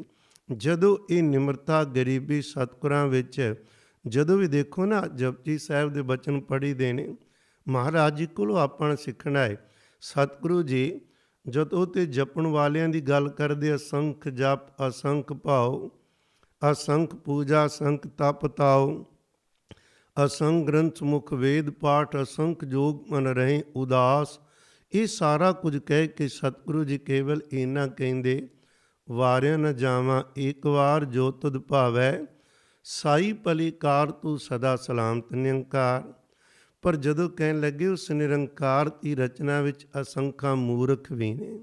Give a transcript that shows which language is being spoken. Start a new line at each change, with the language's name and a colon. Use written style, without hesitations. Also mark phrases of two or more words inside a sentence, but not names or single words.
Punjabi: ਜਦੋਂ ਇਹ ਨਿਮਰਤਾ ਗਰੀਬੀ ਸਤਿਗੁਰਾਂ ਵਿੱਚ, ਜਦੋਂ ਵੀ ਦੇਖੋ ਨਾ ਜਪਜੀ ਸਾਹਿਬ ਦੇ ਬਚਨ ਪੜ੍ਹੀ ਦੇ ਨੇ, ਮਹਾਰਾਜ ਜੀ ਕੋਲੋਂ ਆਪਾਂ ਸਿੱਖਣਾ ਹੈ। ਸਤਿਗੁਰੂ ਜੀ ਜਦੋਂ ਤੇ ਜਪਣ ਵਾਲਿਆਂ ਦੀ ਗੱਲ ਕਰਦੇ, ਅਸੰਖ ਜਪ ਅਸੰਖ ਭਾਉ, ਅਸੰਖ ਪੂਜਾ ਅਸੰਖ ਤਪ ਤਾਉ, ਅਸੰਖ ਗ੍ਰੰਥ ਮੁਖ ਵੇਦ ਪਾਠ ਅਸੰਖ ਜੋਗ ਮਨ ਰਹੇ ਉਦਾਸ। ਇਹ ਸਾਰਾ ਕੁਝ ਕਹਿ ਕੇ ਸਤਿਗੁਰੂ ਜੀ ਕੇਵਲ ਇੰਨਾ ਕਹਿੰਦੇ, ਵਾਰਿਆ ਨ ਜਾਵਾਂ ਇੱਕ ਵਾਰ ਜੋ ਤੁਧ ਭਾਵੈ, ਸਾਈ ਭਲੀ ਕਾਰ ਤੂੰ ਸਦਾ ਸਲਾਮਤ ਨਿਰੰਕਾਰ। ਪਰ ਜਦੋਂ ਕਹਿਣ ਲੱਗੇ ਉਸ ਨਿਰੰਕਾਰ ਦੀ ਰਚਨਾ ਵਿੱਚ ਅਸੰਖਾਂ ਮੂਰਖ ਵੀ ਨੇ।